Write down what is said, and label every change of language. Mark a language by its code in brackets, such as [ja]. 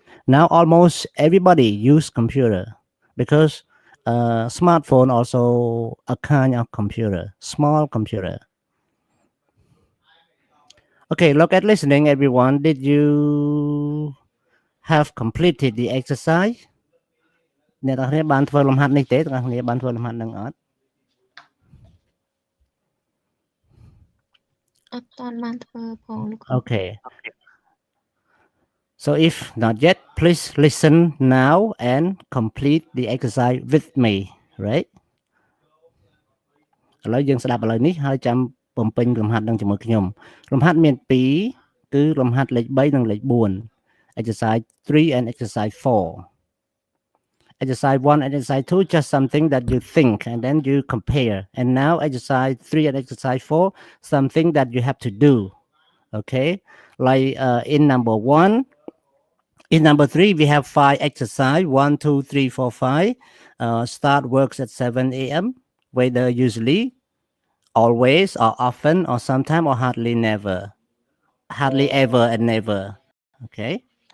[en] Now almost everybody use computer because smartphone also a kind of computer, small computer. Okay, look at listening, everyone. Did you have completed the exercise? [km] អ្នកទាំងគ្នាបានធ្វើលំហាត់នេះទេទាំងគ្នាបានធ្វើលំហាត់នឹងអត់ អត់តាន់បានធ្វើផងលោកគ្រូ [en] Okay. So if not yet, please listen now and complete the exercise with me, right? [km] ឥឡូវយើងស្ដាប់ឥឡូវនេះហើយចាំបំពេញលំហាត់នឹងជាមួយខ្ញុំលំហាត់មាន2គឺលំហាត់លេខ3និងលេខ4 [en] exercise 3 and exercise 4 exercise 1 and exercise 2 just something that you think and then you compare and now exercise 3 and exercise 4 something that you have to do, okay, like in number 1. In number 3, we have 5 exercise 1, 2, 3, 4, 5. Start works at 7 a.m. Whether usually, always, or often, or sometime, or hardly never. Hardly ever and never. Okay?